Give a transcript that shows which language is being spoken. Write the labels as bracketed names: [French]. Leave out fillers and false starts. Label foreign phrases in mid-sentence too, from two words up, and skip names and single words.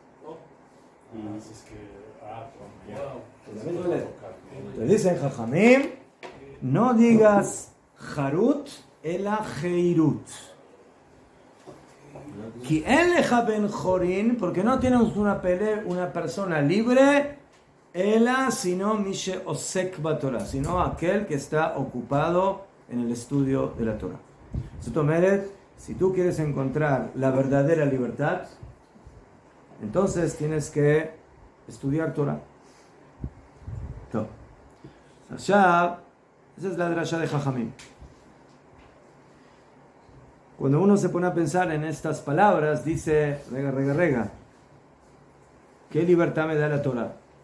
[Spanish] Entonces dicen Jajamim, no digas [Hebrew] חרות אלא חירות. [Spanish] Porque no tienes una persona libre, sino [Hebrew] מי שעוסק בתורה, [Spanish] sino aquel que está ocupado en el estudio de la Torah. [Hebrew] זאת אומרת, [Spanish] si tú quieres encontrar la verdadera libertad, entonces tienes que estudiar Torah. Esa es la drasha de Jajamim. Cuando uno se pone a pensar en estas palabras, dice, rega, ¿qué libertad me da la Torah?